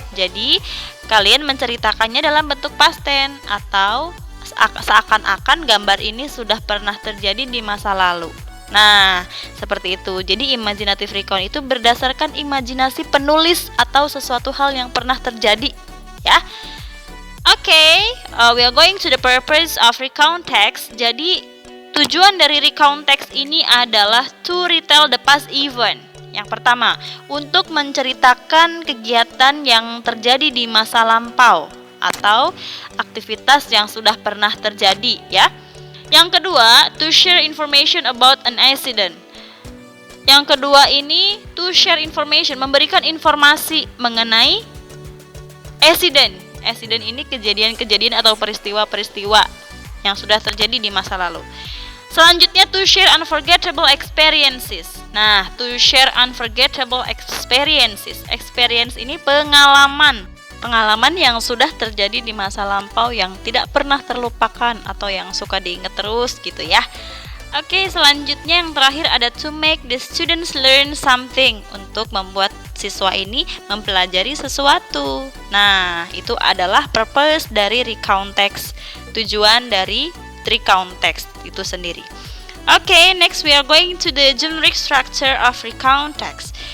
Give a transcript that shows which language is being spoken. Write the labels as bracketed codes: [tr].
[id] Jadi kalian menceritakannya dalam bentuk past tense atau seakan-akan gambar ini sudah pernah terjadi di masa lalu. Nah, seperti itu. Jadi imaginative recount itu berdasarkan imajinasi penulis atau sesuatu hal yang pernah terjadi, ya. [en] Okay, we are going to the purpose of recount text. [id] Jadi Tujuan dari [en] recount text [id] ini adalah [en] to retell the past event. [id] Yang pertama, untuk menceritakan kegiatan yang terjadi di masa lampau atau aktivitas yang sudah pernah terjadi, ya. Yang kedua, [en] to share information about an accident. [id] Yang kedua ini [en] to share information, [id] memberikan informasi mengenai accident. Accident ini kejadian-kejadian atau peristiwa-peristiwa yang sudah terjadi di masa lalu. Selanjutnya [en] to share unforgettable experiences. Nah, to share unforgettable experiences. [id] Experience ini pengalaman. Pengalaman yang sudah terjadi di masa lampau yang tidak pernah terlupakan atau yang suka diingat terus gitu ya. Oke, selanjutnya yang terakhir ada [en] to make the students learn something, [id] untuk membuat siswa ini mempelajari sesuatu. Nah, itu adalah purpose dari recount text, tujuan dari recount text itu sendiri. [en] Oke, next we are going to the generic structure of recount text.